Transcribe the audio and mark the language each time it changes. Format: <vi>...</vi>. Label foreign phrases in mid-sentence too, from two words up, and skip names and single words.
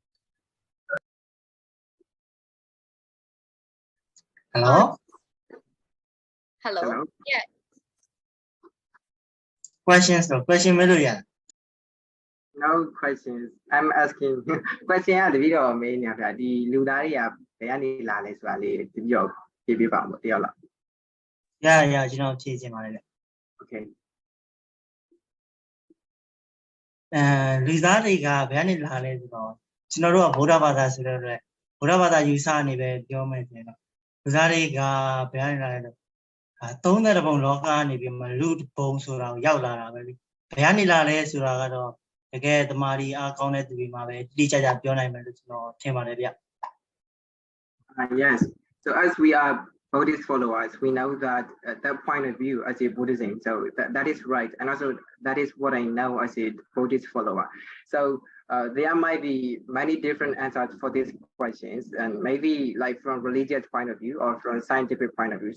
<en>Hello? Hello? Yeah. Questions though. Question No questions. I'm asking.</en> <my>Question ကတပည့်တော်မေးနေဗျာဒီလူသားတွေကဘယ်ကနေလာလဲဆိုတာလေးတပည့်တော်ဖြေပြပါဦးတယောက်လား Yeah ကျွန်တော်ဖြေချင်ပါတယ်ဗျ</my> <en>Okay</en> <my>လူသားတွေကဘယ်ကနေလာလဲဆိုတော့ကျွန်တော်တို့ကဗုဒ္ဓဘာသာဆိုတဲ့အတွက်ဗုဒ္ဓဘာသာယူဆနေပဲပြောမယ်ဆိုရင်တော့လူသားတွေကဘယ်ကနေလာလဲလို့30ပုံလောကနေပြီးမှလူဘုံဆိုတာကိုရောက်လာတာပဲလေဘယ်ကနေလာလဲဆိုတာကတော့တကယ်တမာရီအားကောင်းတဲ့သူတွေမှာပဲတိကျကျပြောနိုင်မယ်လို့ကျွန်တော်ထင်ပါတယ်ဗျ</my> <en>Yes. So as we are Buddhist followers, we know that that point of view as a Buddhism. So that is right, and also that is what I know as a Buddhist follower. So there might be many different answers for these questions, and maybe like from religious point of view or from scientific point of view.</en>